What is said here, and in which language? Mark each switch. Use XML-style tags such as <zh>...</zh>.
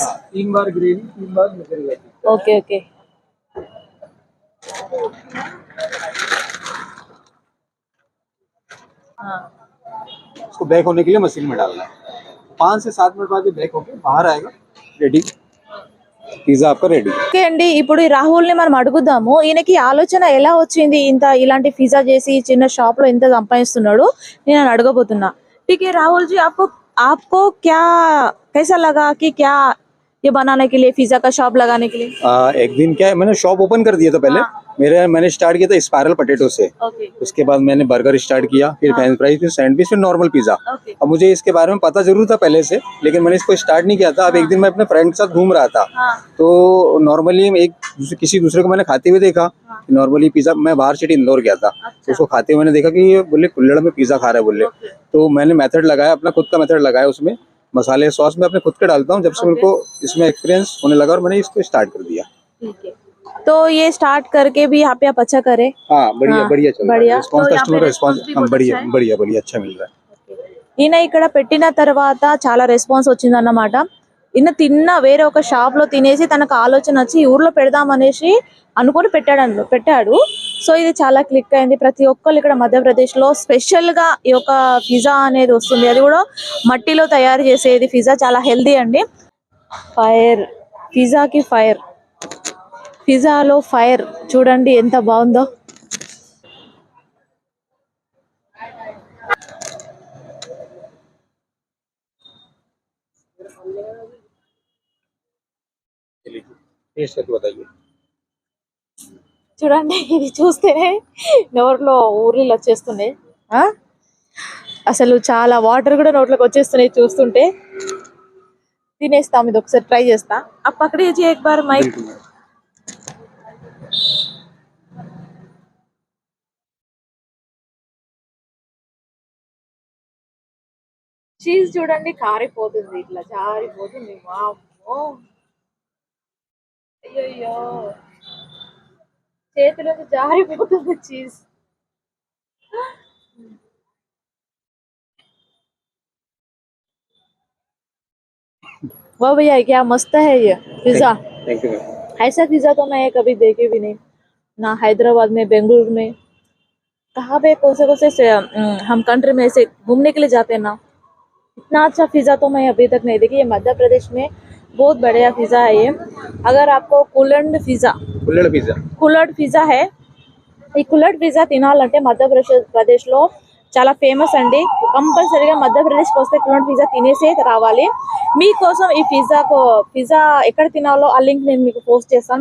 <hi>3 बार gravy, 3 बार mozzarella चीज। Okay okay. हाँ, इसको बेक होने के लिए मशीन में डालना है। 5 से 7 मिनट बाद ये बेक होके बाहर आएगा, रेडी, పిజ్జా आपका రెడీ।</hi> <te>ఓకే అండి, ఇప్పుడు ఈ రాహుల్ ని మనం అడుగుదాము, ఈయనకి ఆలోచన ఎలా వచ్చింది ఇంత ఇలాంటి పిజ్జా చేసి చిన్న షాప్ లో ఇంత సంపాదిస్తున్నాడు నేను అడగబోతున్నా।</te> <hi>ठीक है राहुल जी, आपको आपको क्या कैसा लगा कि क्या ये बनाने के लिए पिज्जा का शॉप लगाने के लिए? एक दिन क्या है, मैंने शॉप ओपन कर दिया था पहले। मैंने स्टार्ट किया था स्पाइरल पोटैटो से। ओके। उसके बाद मैंने बर्गर स्टार्ट किया, फिर फ्रेंच फ्राइज, फिर सैंडविच, फिर नॉर्मल पिज्जा। ओके। अब मुझे इसके बारे में पता जरूर था पहले से, लेकिन मैंने इसको स्टार्ट नहीं किया था। अब एक दिन मैं अपने फ्रेंड के साथ घूम रहा था, तो नॉर्मली किसी दूसरे को मैंने खाते हुए देखा। नॉर्मली पिज्जा, मैं बाहर सिटी इंदौर गया था, तो उसको खाते हुए मैंने देखा कि ये बोले कुल्हड़ में पिज्जा खा रहा है बोले। तो मैंने मेथड लगाया, अपना खुद का मेथड लगाया। उसमें मसाले सॉस मैं अपने खुद के डालता हूँ। जब से मेरे को इसमें एक्सपीरियंस होने लगा और मैंने इसको स्टार्ट कर दिया। ठीक है, तो ये स्टार्ट करके भी यहाँ पे आप अच्छा करे? हाँ, बढ़िया बढ़िया चल रहा है। बढ़िया। रिस्पांस, तो यहाँ कस्टमर पे का रिस्पांस response भी बढ़िया बहुत अच्छा है। बढ़िया बढ़िया अच्छा मिल रहा है।</hi> <te>ఈయన ఇక్కడ పెట్టిన తర్వాత చాలా రెస్పాన్స్ వచ్చిందన్నమాట। ఈయన తిన్న వేరే ఒక షాప్ లో తినేసి తనకు ఆలోచన వచ్చి ఈ ఊర్లో పెడదామనేసి అనుకొని పెట్టాడు। సో ఇది చాలా క్లిక్ అయింది। ప్రతి ఒక్కళ్ళు ఇక్కడ మధ్యప్రదేశ్ లో స్పెషల్ గా ఈ యొక్క పిజ్జా అనేది వస్తుంది, అది కూడా మట్టిలో తయారు చేసేది పిజ్జా, చాలా హెల్దీ అండి। ఫైర్, పిజ్జాకి ఫైర్, పిజ్జాలో ఫైర్ చూడండి ఎంత బాగుందో।</te> <hi>टेस्ट करके बताइए।</hi> <te>చూడండి, ఇది చూస్తేనే నోట్లో ఊర్లీలు వచ్చేస్తున్నాయి। అసలు చాలా వాటర్ కూడా నోట్లోకి వచ్చేస్తున్నాయి చూస్తుంటే। తినేస్తాం, ఇది ఒకసారి ట్రై చేస్తా।</te> <hi>आप पकड़िए जी एक बार माइक।</hi> <te>చీజ్ చూడండి కారిపోతుంది, ఇట్లా జారిపోతుంది. వామ్మో, అయ్యయ్యో, చేతిలోకి జారిపోతుంది చీజ్.</te> <hi>वाह भैया, क्या मस्त है ये पिज्जा। Thank you. ऐसा पिज्जा तो मैं कभी देखे भी नहीं, ना हैदराबाद में, बेंगलुरु में, कहाँ पे कौन से हम कंट्री में ऐसे घूमने के लिए जाते हैं ना, इतना अच्छा पिज्जा तो मैं अभी तक नहीं देखी। ये मध्य प्रदेश में बहुत बढ़िया पिज्जा है ये। अगर आपको कुल्हड़ पिज्जा है,</hi> <te>ఈ కుల్లడ్ పిజ్జా తినాలంటే మధ్యప్రదేశ్లో చాలా ఫేమస్ అండి. కంపల్సరీగా మధ్యప్రదేశ్కి వస్తే కుల్లడ్ పిజ్జా తినేసే రావాలి. మీకోసం ఈ పిజ్జా ఎక్కడ తినాలో ఆ లింక్ నేను మీకు పోస్ట్ చేస్తాను.</te>